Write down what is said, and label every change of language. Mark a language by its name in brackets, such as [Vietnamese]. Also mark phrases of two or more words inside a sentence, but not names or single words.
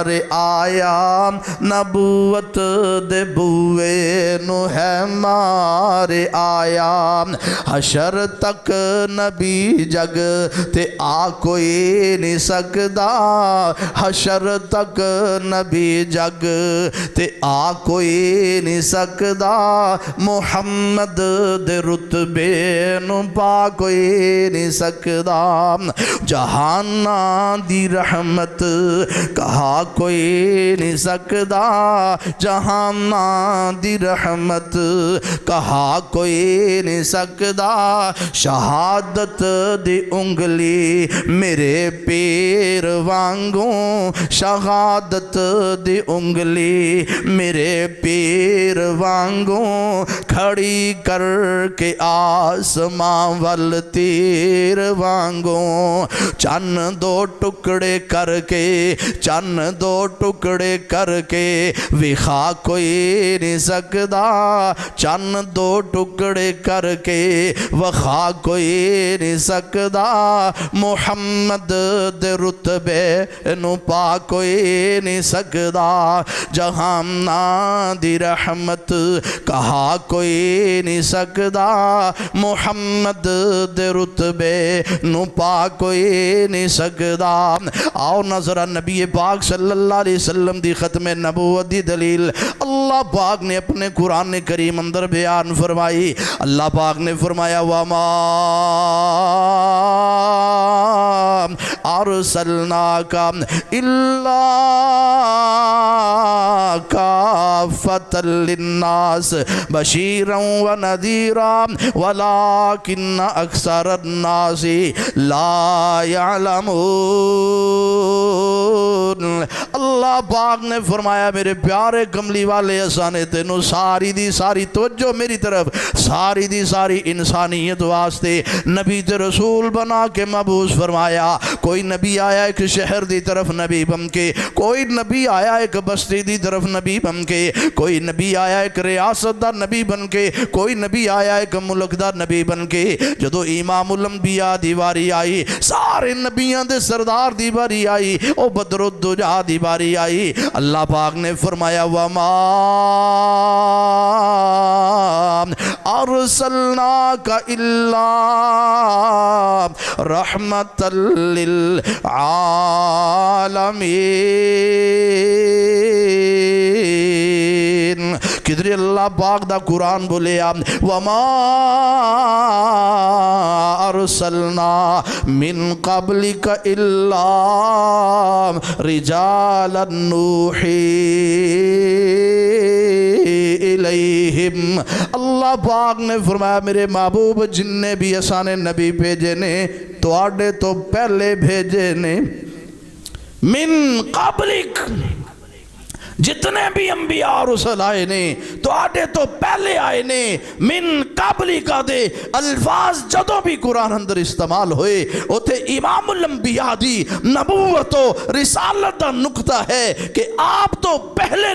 [Punjabi] آیا نبوت دے بوئے نو ہے مارے آیا حشر تک نبی جگ تے آ کوئی نہیں سکدا حشر تک نبی جگ تے آ کوئی نہیں سکدا محمد دے رتبے نو پا کوئی نہیں سکدا جہاناں دی رحمت کہا کوئی نہیں سکدا جہاناں دی رحمت کہا کوئی نہیں سکدا شہادت دی انگلی میرے پیر وانگوں شہادت دی انگلی میرے پیر وانگوں کھڑی کر کے آسماں وال تیر وانگوں چن دو ٹکڑے کر کے چن دو ٹکڑے کر کے وکھا کوئی نہیں سکدا چن دو ٹکڑے کر کے وکھا کوئی نہیں سکدا محمد دے رتبے نو پا کوئی نہیں سکدا جہاناں دی رحمت کہا کوئی نہیں سکدا محمد دے رتبے نو پا کوئی نہیں سکدا آؤ نظرہ نبی پاک صلی اللہ علیہ وسلم دی ختم نبوت دی دلیل اللہ پاک نے اپنے قرآن کریم اندر بیان فرمائی اللہ پاک نے فرمایا وَمَا [Arabic] أَرْسَلْنَاكَ إِلَّا كَافَّةً لِلنَّاسِ بَشِيرًا وَنَذِيرًا وَلَكِنَّ أَكْثَرَ النَّاسِ لَا يَعْلَمُونَ [Punjabi] اللہ پاک نے فرمایا میرے پیارے کملی والے اسانے تینوں ساری دی ساری توجہ میری طرف ساری دی ساری انسانیت واسطے نبی تے رسول بنا کے مبعوث فرمایا کوئی نبی آیا ایک شہر دی طرف نبی بن کے کوئی نبی آیا ایک بستی دی طرف نبی بن کے کوئی نبی آیا ایک ریاست دا نبی بن کے کوئی نبی آیا ایک ملک دا نبی بن کے جدو امام الانبیاء دی واری آئی سارے نبیاں دے سردار دی واری آئی او بدر الدجا دی واری آئی اللہ پاک نے فرمایا وَمَا [Arabic] أَرْسَلْنَاكَ إِلَّا رَحْمَةً لِلْعَالَمِينَ [Punjabi] کدھر اللہ پاک دا قرآن بولیا وَمَا [Arabic] أَرْسَلْنَا مِن قَبْلِكَ إِلَّا رِجَالًا نُوحِي إِلَيْهِمْ [Punjabi] اللہ پاک نے فرمایا میرے محبوب جن نے بھی اسانے نبی بھیجے نے تو آڑے تو پہلے بھیجے نے [Arabic] من قبلک [Punjabi] جتنے بھی انبیاء اور رسول آئے نے تو آڑے تو پہلے آئے نے [Arabic] من قبلی [Punjabi] کا دے الفاظ جدو بھی قرآن اندر استعمال ہوئے اوتے امام الانبیاء دی نبوت و رسالت دا نقطہ ہے کہ آپ تو پہلے